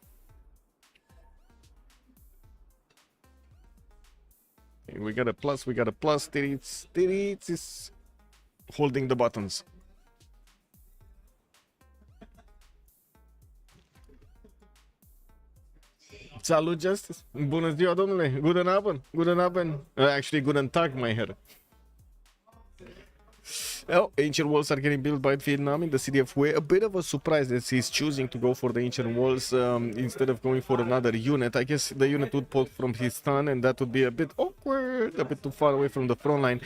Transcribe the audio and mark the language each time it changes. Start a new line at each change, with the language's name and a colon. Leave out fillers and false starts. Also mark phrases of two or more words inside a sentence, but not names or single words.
English: We got a plus, Tirits is holding the buttons.
Romanian: Salut, Justice! Bună ziua, domnule!
German: Guten Abend! Guten Abend! Actually, guten Tag,
English: my hair. Well, ancient walls are getting built by Vietnam in the city of Hue. A bit of a surprise that he's choosing to go for the ancient walls instead of going for another unit. I guess the unit would pull from his stun, and that would be a bit awkward, a bit too far away from the front line.